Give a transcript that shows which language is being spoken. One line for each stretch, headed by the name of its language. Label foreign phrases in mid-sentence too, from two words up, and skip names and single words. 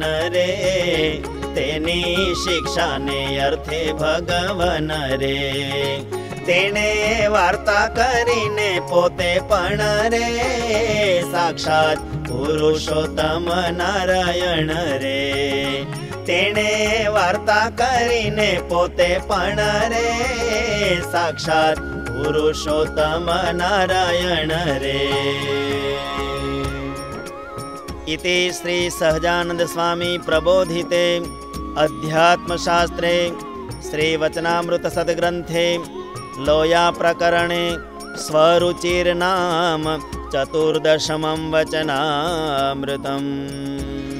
Gujarati: રે તેની શિક્ષા ને અર્થે ભગવાન રે તેને વાર્તા કરીને પોતે પણ રે સાક્ષાત પુરુષોત્તમ નારાયણ રે તેને વાર્તા કરીને પોતે પણ રે સાક્ષાત પુરુષોત્તમ નારાયણ રે।
Sanskrit: इति श्री सहजानंद स्वामी प्रबोधिते अध्यात्मशास्त्रे श्री वचनामृत सद्ग्रंथे लोया प्रकरणे स्वरुचिर्नाम चतुर्दशमं वचनामृतम्।